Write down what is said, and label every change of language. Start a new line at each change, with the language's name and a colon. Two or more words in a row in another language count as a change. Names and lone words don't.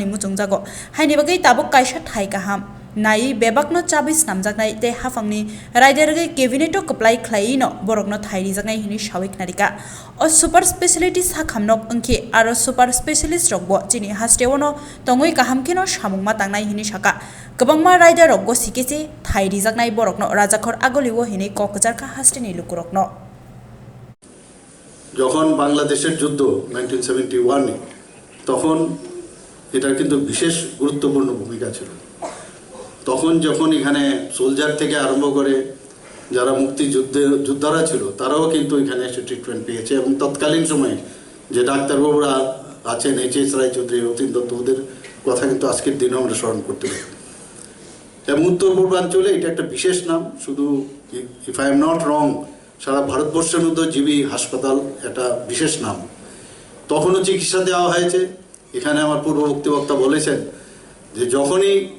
Kok Borok: muchungjago haini bagai tabuk kaisa thai kaham nai bebakno chabi snamjaknai te hafangni raiderge cabineto apply khlaino borokno thairi jaknai hini shawik narika o
English: super speciality
Kok Borok: sakhamnok angke aro
English: super specialist
Kok Borok: rokbo chini hasteono tongoi kahamkino samungma tangnai hini saka Kwbangma rider rokgo sikese thairi jaknai borokno Rajakhor agoliwo hini kokjarka hasteni lukurokno
Bangla: যখন বাংলাদেশের যুদ্ধ 1971 তখন এটার কিন্তু বিশেষ গুরুত্বপূর্ণ ভূমিকা ছিল তখন যখন এখানে সোলজার থেকে আরম্ভ করে যারা যোদ্ধারা ছিল তারাও কিন্তু এখানে এসে ট্রিটমেন্ট পেয়েছে এবং তৎকালীন সময়ে যে ডাক্তারবাবুরা আছেন এইচএস রায় চৌধুরী অতীন দত্ত ওদের কথা কিন্তু আজকের দিনে আমরা স্মরণ করতে পারি এবং উত্তর পূর্বাঞ্চলে এটা একটা বিশেষ নাম শুধু
English: if I am not wrong
Bangla: সারা ভারতবর্ষের মধ্যে জিবি হাসপাতাল একটা বিশেষ নাম তখনও চিকিৎসা দেওয়া হয়েছে এখানে আমার পূর্ববর্তী বক্তা বলেছেন যে যখনই